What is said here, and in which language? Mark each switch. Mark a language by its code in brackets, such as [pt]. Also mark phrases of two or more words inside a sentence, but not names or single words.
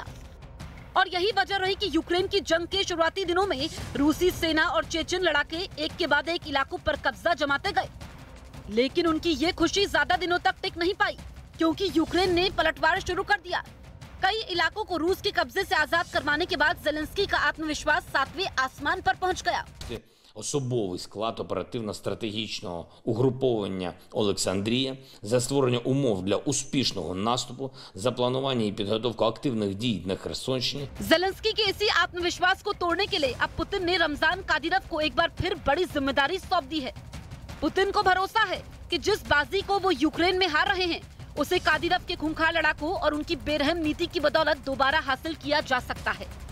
[hi] और यही वजह रही कि यूक्रेन की जंग के शुरुआती दिनों में रूसी सेना और चेचन लड़ाके एक के बाद एक इलाकों पर कब्जा जमाते गए। लेकिन उनकी ये खुशी ज्यादा दिनों तक टिक नहीं पाई, क्योंकि यूक्रेन ने पलटवार शुरू कर दिया। कई इलाकों को रूस के कब्जे से आजाद करवाने के बाद ज़ेलेंस्की का आत्मविश्वास 7वें आसमान पर पहुंच गया। [uk] Особовий склад оперативно-стратегічного угруповання Олександрія за створення умов для успішного наступу, за планування і підготовку активних дій на Херсонщині. [hi] ज़ेलेंस्की के इसी आत्मविश्वास को तोड़ने के लिए अब पुतिन ने रमजान कादिरव को एक बार फिर बड़ी जिम्मेदारी सौंप दी है। पुतिन को भरोसा है कि जिस बाजी को वो यूक्रेन में हार रहे हैं, उसे कादिरव के खूंखार लड़ाकों और उनकी बेरहम नीति की बदौलत दोबारा हासिल किया जा सकता है।